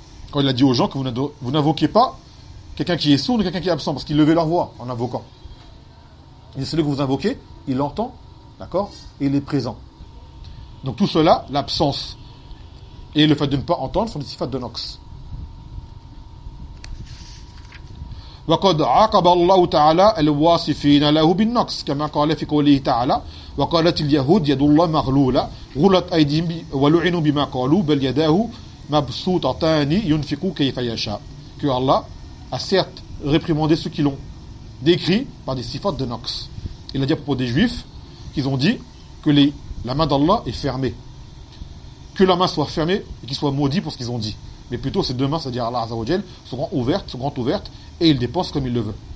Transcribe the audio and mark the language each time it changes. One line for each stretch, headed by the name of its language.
French: Quand il a dit aux gens que vous n'invoquez pas quelqu'un qui est sourd ou quelqu'un qui est absent, parce qu'ils levaient leur voix en invoquant. Et celui que vous invoquez, il entend, d'accord, et il est présent. Donc tout cela, l'absence et le fait de ne pas entendre sont des sifats de nox.
Arabic: وقد عاقب الله تعالى الواصفين له بالنقص كما قال في قوله تعالى وقالت اليهود يد الله مغلولة غلت أيديهم ولعنوا بما قالوا بل يداه مبسوطتان ينفق كيف يشاء.
French: Que Allah a certes réprimandé ceux qui l'ont décrit par des sifats de nox. Il a dit à propos des juifs qu'ils ont dit que la main d'Allah est fermée, que la main soit fermée et qu'ils soient maudits pour ce qu'ils ont dit, mais plutôt ces deux mains, c'est-à-dire Allah Azza wa Jal, sont grandes ouvertes et il dépense comme il le veut.